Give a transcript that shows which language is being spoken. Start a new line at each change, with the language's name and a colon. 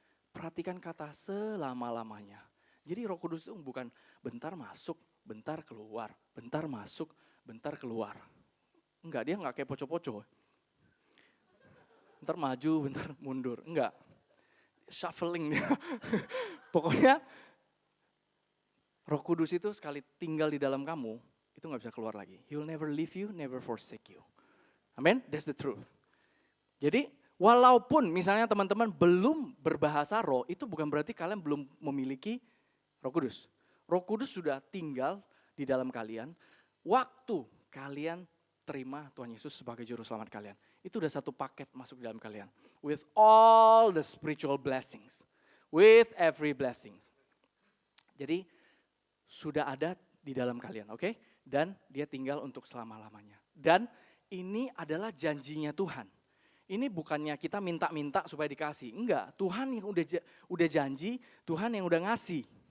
Indonesian: Perhatikan kata selama-lamanya. Jadi Roh Kudus itu bukan bentar masuk, bentar keluar, bentar masuk, bentar keluar. Enggak, dia enggak kayak poco-poco. Bentar maju, bentar mundur. Enggak. Shuffling dia. Pokoknya Roh Kudus itu sekali tinggal di dalam kamu, itu gak bisa keluar lagi.
English: He will never leave you, never forsake you. Amen, that's the truth.
Indonesian: Jadi walaupun misalnya teman-teman belum berbahasa roh, itu bukan berarti kalian belum memiliki Roh Kudus. Roh Kudus sudah tinggal di dalam kalian, waktu kalian terima Tuhan Yesus sebagai juru selamat kalian. Itu udah satu paket masuk di dalam kalian.
English: With all the spiritual blessings. With every blessing.
Indonesian: Jadi sudah ada di dalam kalian, oke? Dan dia tinggal untuk selama-lamanya. Dan ini adalah janjinya Tuhan. Ini bukannya kita minta-minta supaya dikasih. Enggak, Tuhan yang udah janji, Tuhan yang udah ngasih.